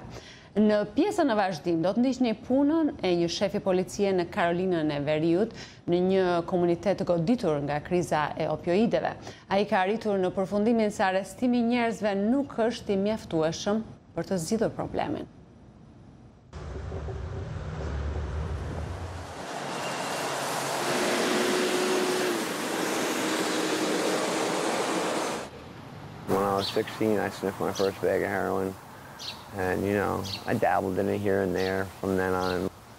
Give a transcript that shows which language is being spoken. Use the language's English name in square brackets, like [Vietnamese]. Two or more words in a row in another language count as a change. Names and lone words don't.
[Albanian] Në pjesën e vazhdim do të ndiqni punën e një shefi policie në Karolinën e Veriut në një komunitet të goditur nga kriza e opioideve. Ai ka arritur në përfundimin se arrestimi i njerëzve nuk është i mjaftueshëm për të zgjidhur problemin. [English] When I was 16, I sniffed my first bag of heroin. And, you know, I dabbled in it here and there from then on.